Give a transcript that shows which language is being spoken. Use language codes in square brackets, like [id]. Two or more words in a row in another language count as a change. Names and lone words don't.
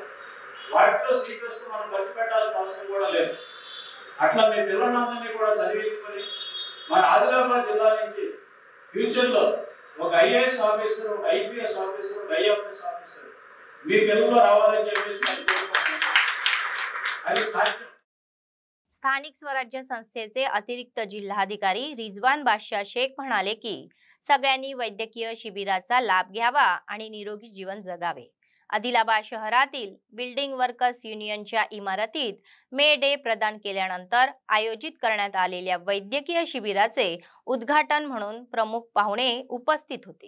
[te] వాటిలో సీట్ వస్తే మనం ఖర్చు పెట్టాల్సిన అవసరం కూడా లేదు। అట్లా మీ పిల్లలందరినీ కూడా చదివించుకొని మన ఆదిలాబాద్ జిల్లా నుంచి ఫ్యూచర్లో ఒక IAS ఆఫీసర్, ఒక IPS ఆఫీసర్, ఒక IFS ఆఫీసర్ మీ పిల్లల్లో రావాలని చెప్పేసి అది సాధ్యం। [mr] स्थानिक स्वराज्य संस्थेचे अतिरिक्त जिल्हाधिकारी रिजवान बादशाह शेख म्हणाले की सगळ्यांनी वैद्यकीय शिबिराचा लाभ घ्यावा आणि निरोगी जीवन जगावे। आदिलाबाद शहरातील बिल्डिंग वर्कर्स युनियनच्या इमारतीत मे डे प्रदान केल्यानंतर आयोजित करण्यात आलेल्या वैद्यकीय शिबिराचे उद्घाटन म्हणून प्रमुख पाहुणे उपस्थित होते।